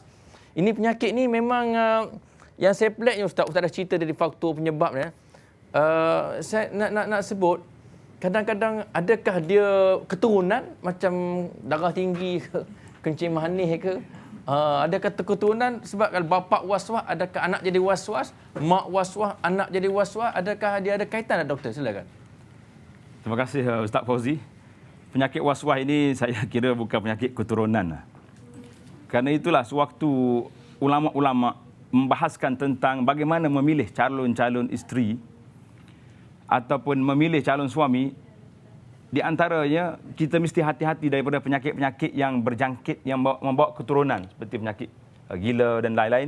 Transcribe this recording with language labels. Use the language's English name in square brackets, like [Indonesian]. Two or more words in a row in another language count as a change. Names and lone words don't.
[Malay] Ini penyakit ni memang yang saya peliknya Ustaz dah cerita dari faktor penyebabnya. Saya nak sebut, kadang-kadang adakah dia keturunan macam darah tinggi ke, kencing manis ke? Adakah keturunan sebab kalau bapa was-was, adakah anak jadi was-was? Mak was-was, anak jadi was-was? Adakah dia ada kaitan tak, doktor? Silakan. Terima kasih Ustaz Fauzi. Penyakit was-was ini saya kira bukan penyakit keturunan. Kerana itulah sewaktu ulama-ulama membahaskan tentang bagaimana memilih calon-calon isteri ataupun memilih calon suami, di antaranya kita mesti hati-hati daripada penyakit-penyakit yang berjangkit yang membawa keturunan seperti penyakit gila dan lain-lain.